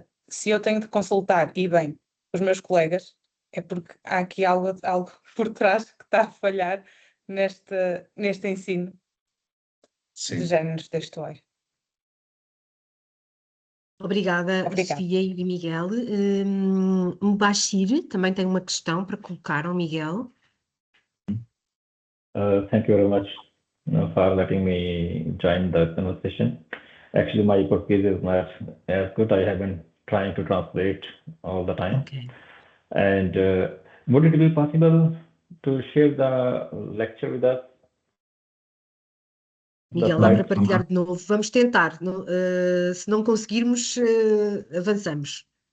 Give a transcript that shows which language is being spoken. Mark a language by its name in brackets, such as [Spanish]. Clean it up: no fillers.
[Portuguese] Se eu tenho de consultar, e bem, os meus colegas, é porque há aqui algo por trás que está a falhar neste ensino de Sim. géneros textuais. Obrigada, Obrigada. Sofia e Miguel. O Bashir também tem uma questão para colocar ao Miguel. [English] Thank you very much for letting me join the conversation. Actually, my Portuguese is not as good. I have been trying to translate all the time. Ok. And would it be possible to share the lecture with us? [Portuguese] Miguel, dá para partilhar de novo. Vamos tentar. Se não conseguirmos, avançamos.